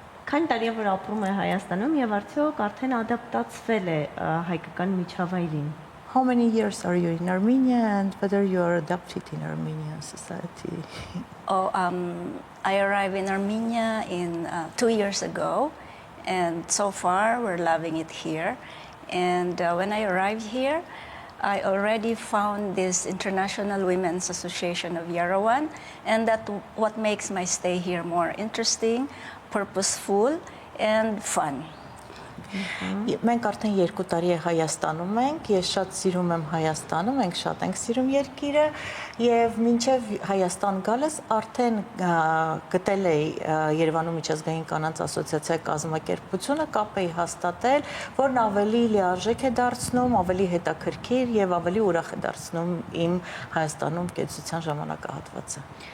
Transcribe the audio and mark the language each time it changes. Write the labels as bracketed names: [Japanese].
[Armenian] Քանի տարի է որ ապրում է Հայաստանում եւ արդյոք արդեն ադապտացվել է հայկական միջավայրին։ [English] How many years are you in Armenia and whether you are adapted in Armenian society? I arrived in Armenia 2 years ago, and so far we're loving it here. And when I arrived here, I already found this International Women's Association of Yerevan, and that's what makes my stay here more interesting, purposeful, and fun. [Armenian] Մենք արդեն 2 տարի է Հայաստանում ենք, ես շատ սիրում եմ Հայաստանը, մենք շատ ենք սիրում երկիրը եւ մինչեւ Հայաստան գալս արդեն գտել էի Երևանում միջազգային կանանց ասոցիացիայի կազմակերպությունը, կապ էի հաստատել, որն ավելի լիարժեք է դարձնում, ավելի հետաքրքիր եւ ավելի ուրախ է դարձնում իմ Հայաստանում կեցության ժամանակահատվածը։